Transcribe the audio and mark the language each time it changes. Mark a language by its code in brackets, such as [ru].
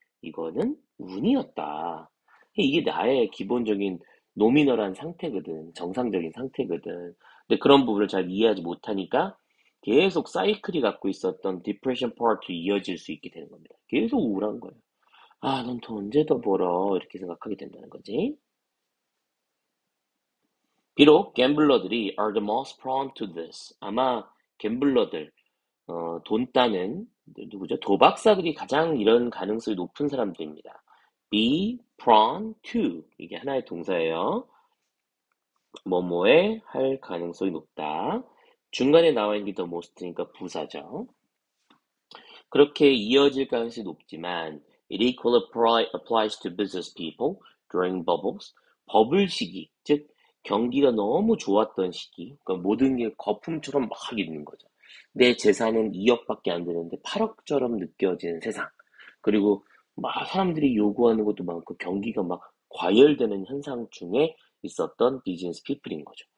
[ko] 이거는 운이었다. 이게 나의 기본적인 노미널한 상태거든. 정상적인 상태거든. 근데 그런 부분을 잘 이해하지 못하니까 계속 사이클이 갖고 있었던 디프레션 파트로 이어질 수 있게 되는 겁니다. 계속 우울한 거예요. 넌 더 언제 더 벌어? 이렇게 생각하게 된다는 거지. 비록 갬블러들이 [en] are the most prone to this. [ko] 아마 갬블러들, 돈 따는 누구죠? 도박사들이 가장 이런 가능성이 높은 사람들입니다. [en] be prone to [ko] 이게 하나의 동사예요. 뭐뭐에 할 가능성이 높다. 중간에 나와 있는 게 [en] the most [ko] 니까 부사죠. 그렇게 이어질 가능성이 높지만 [en] it equally applies to business people during bubbles. [ko] 버블 시기, 즉 경기가 너무 좋았던 시기, 그러니까 모든 게 거품처럼 막 있는 거죠. 내 재산은 2억밖에 안 되는데 8억처럼 느껴지는 세상. 그리고 막 사람들이 요구하는 것도 많고 경기가 막 과열되는 현상 중에 있었던 비즈니스 피플인 거죠.